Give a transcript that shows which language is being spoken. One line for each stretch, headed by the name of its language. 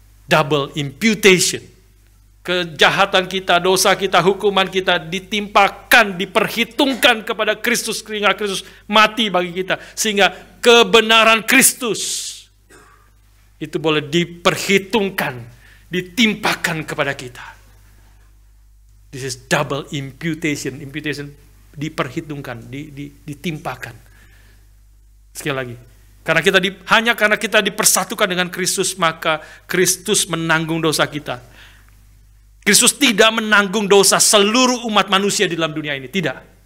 Indonesian: double imputation. Kejahatan kita, dosa kita, hukuman kita ditimpakan, diperhitungkan kepada Kristus, sehingga Kristus mati bagi kita. Sehingga kebenaran Kristus itu boleh diperhitungkan, ditimpakan kepada kita.
English: This is double imputation.
Indonesian: Imputation diperhitungkan, ditimpakan. Sekali lagi, hanya karena kita dipersatukan dengan Kristus, maka Kristus menanggung dosa kita. Kristus tidak menanggung dosa seluruh umat manusia di dalam dunia ini, tidak.